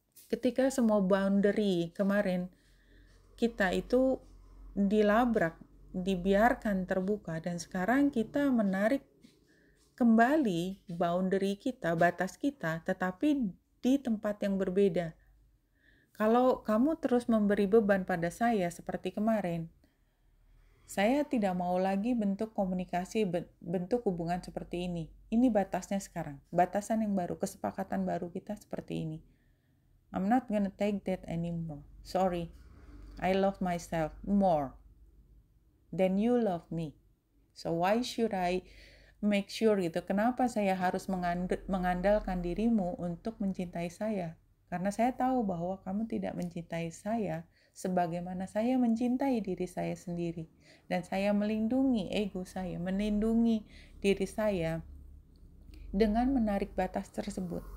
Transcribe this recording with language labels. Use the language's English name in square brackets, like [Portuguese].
[Indonesian] Ketika semua boundary kemarin kita itu dilabrak, dibiarkan terbuka, dan sekarang kita menarik kembali boundary kita, batas kita, tetapi di tempat yang berbeda. Kalau kamu terus memberi beban pada saya seperti kemarin, saya tidak mau lagi bentuk komunikasi, bentuk hubungan seperti ini. Ini batasnya sekarang, batasan yang baru, kesepakatan baru kita seperti ini. [English] I'm not gonna take that anymore. Sorry, I love myself more than you love me. So why should I make sure [Indonesian] gitu? Kenapa saya harus mengandalkan dirimu untuk mencintai saya? Karena saya tahu bahwa kamu tidak mencintai saya sebagaimana saya mencintai diri saya sendiri. Dan saya melindungi ego saya, melindungi diri saya dengan menarik batas tersebut.